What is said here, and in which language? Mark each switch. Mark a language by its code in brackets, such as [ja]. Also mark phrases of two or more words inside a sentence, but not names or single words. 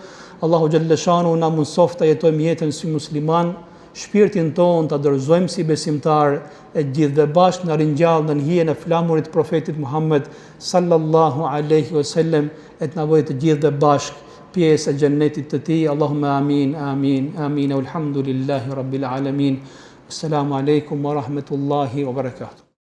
[sq] Allahu xhalleshanu na mundsoft të jetojmë jetën si musliman, shpirtin ton ta dorëzojmë si besimtar, e gjithë dhe bashkë na ringjall në hijen e flamurit profetit Muhammed [ar] صلى الله عليه وسلم, [sq] et na bëj të gjithë dhe bashkë pjesë e xhennetit të tij. [ar] اللهم آمين آمين آمين الحمد لله رب العالمين. السلام عليكم ورحمة الله وبركاته.